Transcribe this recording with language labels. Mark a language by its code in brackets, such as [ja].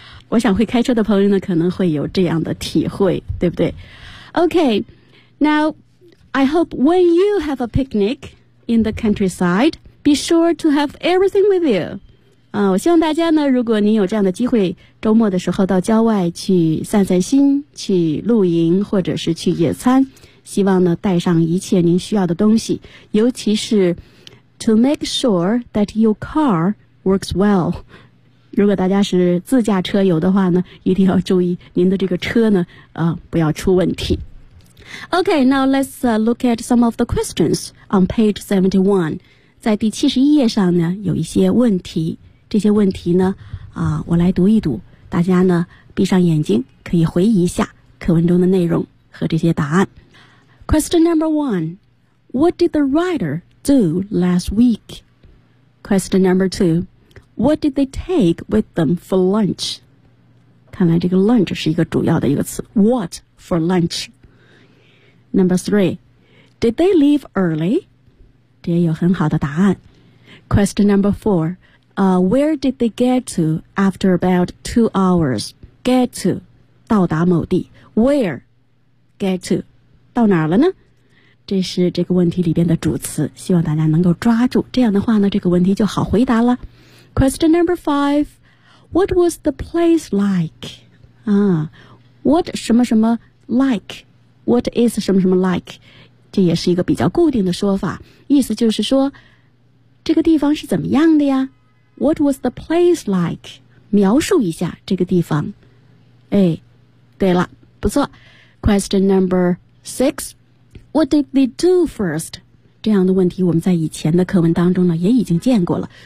[zh] 我想会开车的朋友呢可能会有这样的体会，对不对？ [en] OK， Now I hope when you have a picnic in the countryside， be sure to have everything with you。 [zh] 我希望大家呢，如果你有这样的机会，周末的时候到郊外去散散心，去露营或者是去野餐，希望呢带上一切您需要的东西，尤其是 [en] to make sure that your car works well。 [zh] 如果大家是自驾车游的话呢，一定要注意您的这个车呢不要出问题。 [en] OK， now let's look at some of the questions on page 71。 [zh] 在第71页上呢有一些问题，这些问题呢我来读一读，大家呢闭上眼睛可以回忆一下课文中的内容和这些答案。 [en] Question number one， What did the writer do last week？ Question number two，What did they take with them for lunch? [zh] 看来这个 lunch 是一个主要的一个词。 [en] What for lunch? Number three, did they leave early? [zh] 这也有很好的答案。 [en] Question number four, where did they get to after about 2 hours? Get to, [zh] 到达某地。 [en] Where? Get to, [zh] 到哪儿了呢？这是这个问题里边的主词，希望大家能够抓住。这样的话呢，这个问题就好回答了。 [en] Question number five, what was the place like? What [zh] 什么什么 [en] like? What is 什么什么 like? [zh] 这也是一个比较固定的说法，意思就是说这个地方是怎么样的呀？ [en] What was the place like? [zh] 描述一下这个地方。哎，对了，不错。 [en] Question number six, what did they do first? [zh] 这样的问题我们在以前的课文当中呢也已经见过了。